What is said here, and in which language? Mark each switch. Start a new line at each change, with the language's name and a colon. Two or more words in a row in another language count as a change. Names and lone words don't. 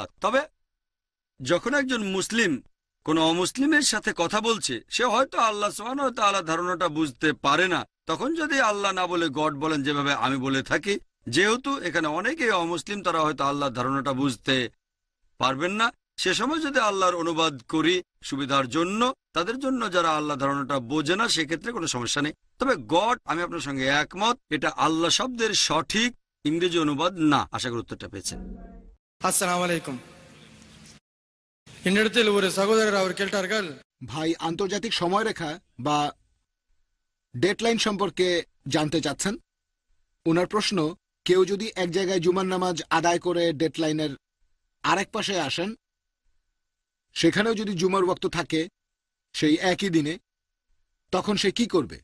Bangla: তবে যখন একজন মুসলিম কোনো অমুসলিমের সাথে কথা বলছে, সে হয়তো
Arabic: الله سبحانه وتعالى
Bangla: ধারণাটা বুঝতে পারে না, তখন যদি আল্লাহ না বলে গড বলেন, যেভাবে আমি বলে থাকি, যেহেতু এখানে অনেকেই অমুসলিম, তারা হয়তো আল্লাহর ধারণাটা বুঝতে পারবেন না, সে সময় যদি আল্লাহর অনুবাদ করি সুবিধার জন্য, তাদের জন্য যারা আল্লাহ ধারণাটা বোঝে না, সেক্ষেত্রে কোনো সমস্যা নেই। তবে গড, আমি আপনার সঙ্গে একমত, এটা আল্লাহ শব্দের সঠিক ইংরেজি অনুবাদ না। আশা করি উত্তরটা পেয়েছেন।
Arabic: السلام عليكم.
Tamil: என்னிடத்தில் ஒரு சகோதரர் அவர் கேட்டார்கள்,
Bangla: ভাই আন্তর্জাতিক সময়রেখা বা ডেডলাইন সম্পর্কে জানতে চাচ্ছেন। ওনার প্রশ্ন, কেউ যদি এক জায়গায় জুমার নামাজ আদায় করে ডেডলাইনের আরেক পাশে আসেন, সেখানেও যদি জুমার ওয়াক্ত থাকে সেই একই দিনে, তখন সে কি করবে?